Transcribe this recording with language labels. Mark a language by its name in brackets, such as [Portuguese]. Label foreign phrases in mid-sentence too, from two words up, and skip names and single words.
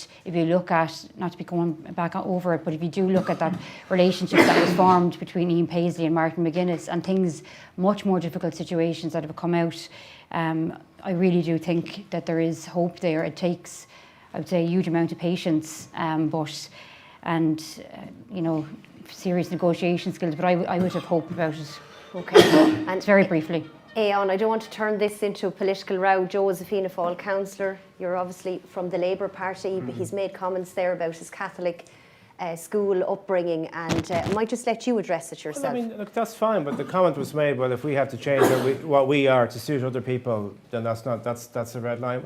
[English] If you look at, not to be going back over it, but if you do look at that relationship that was formed between Ian Paisley and Martin McGuinness, and things, much more difficult situations that have come out, I really do think that there is hope there. It takes, I would say, a huge amount of patience, serious negotiation skills, but I would have hope about it. Okay. And very briefly. Aon, I don't want to turn this into a political row. Joe is a Fianna Fáil councillor. You're obviously from the Labour Party. But he's made comments there about his Catholic school upbringing, and I might just let you address it yourself. Well, I mean, look, that's fine, but the comment was made, well, if we have to change what we are to suit other people, then that's a red line.